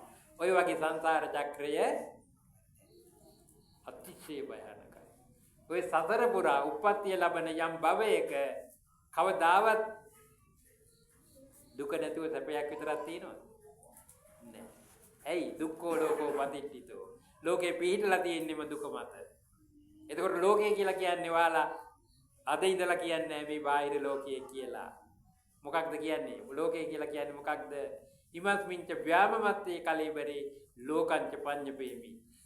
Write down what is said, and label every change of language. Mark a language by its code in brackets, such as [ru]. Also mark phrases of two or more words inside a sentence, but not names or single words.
[si] ඔය වගේ සංසාර චක්‍රය අතිශය භයානකයි. ඔය සතර පුරා උප්පත්තිය ලැබෙන යම් භවයක කවදාවත් දුක නැතුව සැපයක් විතරක් තියෙනවද? නෑ. ඇයි? [pi] දුක්ඛෝ ලෝකෝ පටිච්චිතෝ. [si] ලෝකේ පිහිටලා තියෙන්නේම දුක මත. එතකොට ලෝකය කියලා කියන්නේ ඔයාලා අද ඉඳලා කියන්නේ මේ බාහිර ලෝකය කියලා. මොකක්ද කියන්නේ? ලෝකය කියලා කියන්නේ මොකක්ද? [pi] ඉමස්මින්ච ව්‍යාමමත්තේ කලෙබරේ ලෝකංච පඤ්ඤපේමි.